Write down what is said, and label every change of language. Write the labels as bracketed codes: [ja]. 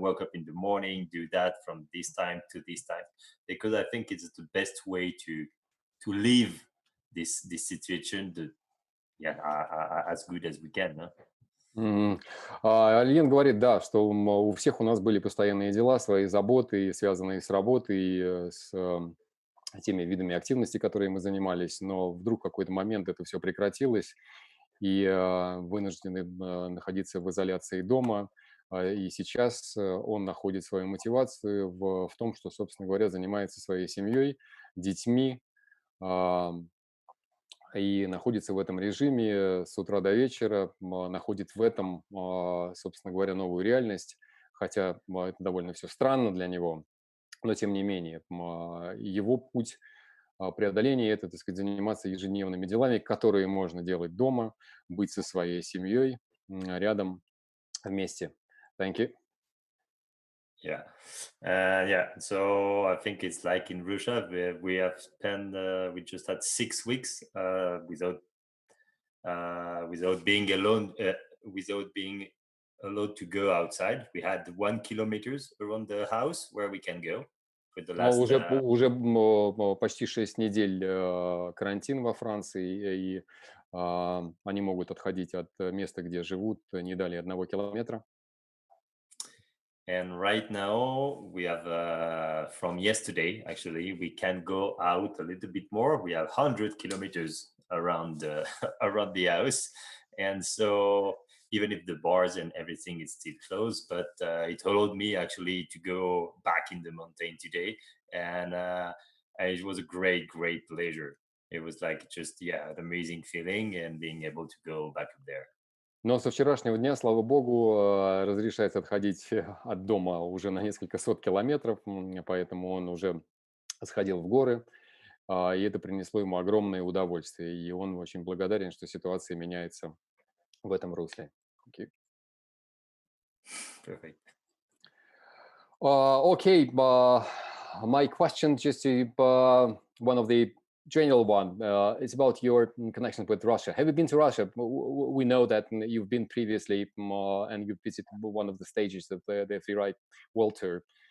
[en] Wake up in the morning, do that from this time to this time, because I think it's the best way to live this situation, as good as we can. Huh? [ru] Альен говорит, да, что у всех у нас были постоянные дела, свои заботы, связанные с работой, и с теми видами активности, которые мы занимались, но вдруг в какой-то момент это все прекратилось, и вынуждены находиться в изоляции дома, и сейчас он находит свою мотивацию в том, что, собственно говоря, занимается своей семьей, детьми, и находится в этом режиме с утра до вечера, находит в этом, собственно говоря, новую реальность, хотя это довольно все странно для него, но тем не менее его путь преодоления – это, так сказать, заниматься ежедневными делами, которые можно делать дома, быть со своей семьей рядом, вместе. [en] Thank you. Yeah. So I think it's like in Russia, we have spent, we just had 6 weeks without being alone without being allowed to go outside. We had 1 kilometers around the house where we can go for the last. [ru] Уже почти 6 недель карантин во Франции, и они могут отходить от места, где живут, не далее 1 километра. [en] And right now we have from yesterday, actually, we can go out a little bit more. We have 100 kilometers around around the house, and so even if the bars and everything is still closed, but it allowed me actually to go back in the mountain today, and it was a great pleasure. It was like just an amazing feeling, and being able to go back up there. [ru] Но со вчерашнего дня, слава богу, разрешается отходить от дома уже на несколько сот километров, поэтому он уже сходил в горы, и это принесло ему огромное удовольствие, и он очень благодарен, что ситуация меняется в этом русле. [en] Okay. Perfect. Okay, my question just to one of the general one. It's about your connection with Russia. Have you been to Russia? We know that you've been previously and you visited one of the stages of the Freeride World Tour.